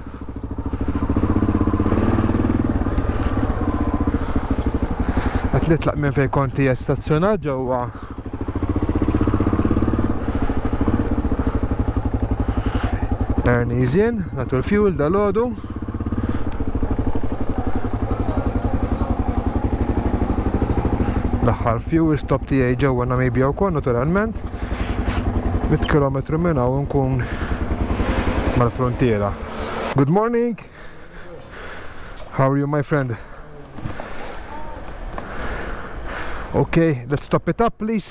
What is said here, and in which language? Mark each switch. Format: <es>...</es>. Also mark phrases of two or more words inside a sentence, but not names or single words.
<mt>Qed nitlaq minn fejn kont stazzjonat ġewwa Ernizien, nagħtu l-fuel dal-għodu. L-aħħar fuel stop tiegħi ġewwa Namibja wkoll naturalment. 100 km minn hawn nkun mal-frontiera.</mt> <en>Good morning. How are you, my friend? Okay, let's stop it up, please.</en>